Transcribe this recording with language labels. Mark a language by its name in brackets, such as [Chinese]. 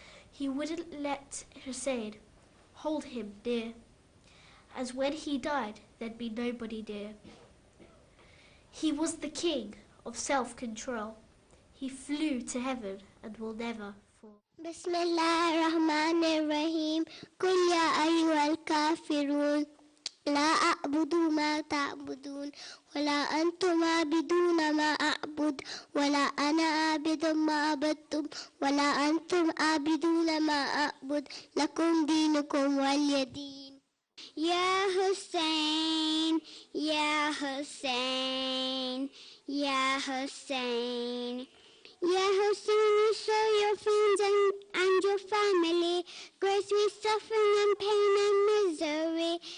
[English] He wouldn't let Hussein hold him near, as when he died there'd be nobody near. He was the king of self-control. He flew to heaven and will never fall. [Arabic] بسم الله الرحمن الرحيم قل يا أيها الكافرون لا أعبد ما تعبدون ولا أنتم عابدون ما أعبد ولا أنا عابد ما عبدتم ولا أنتم عابدون ما أعبد لكم دينكم ولي دين. يا حسين يا حسين [English] يا حسين يا حسين, you show your friends and your family grace with suffering and pain and misery.